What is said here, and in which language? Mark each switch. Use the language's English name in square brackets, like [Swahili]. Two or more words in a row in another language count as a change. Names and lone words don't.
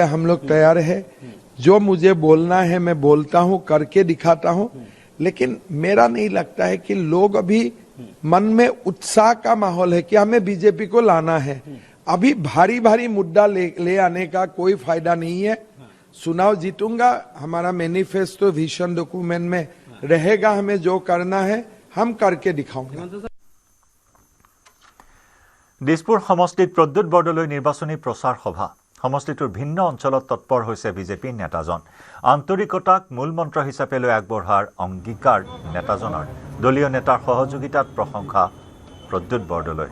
[Hindi] हम लोग तैयार है जो मुझे बोलना है मैं बोलता हूँ करके दिखाता हूँ लेकिन मेरा नहीं लगता है कि लोग अभी मन में उत्साह का माहौल है कि हमें बीजेपी को लाना है अभी भारी भारी मुद्दा ले आने का कोई फायदा नहीं है चुनाव जीतूंगा हमारा [English] manifesto vision document [Hindi] में रहेगा हमें जो करना है हम करके दिखाऊंगा [Assamese] দিছপুৰ সমষ্টিত প্ৰদ্যুৎ বৰদলৈ নিৰ্বাচনী প্ৰচাৰ সভা সমষ্টিটোৰ ভিন্ন অঞ্চলত তৎপৰ হৈছে বিজেপি নেতাজন আন্তৰিকতাক মূল মন্ত্ৰ হিচাপে লৈ আগবঢ়াৰ অংগীকাৰ নেতাজনৰ দলীয় নেতাৰ সহযোগিতাত প্ৰশংসা প্ৰদ্যুৎ বৰদলৈ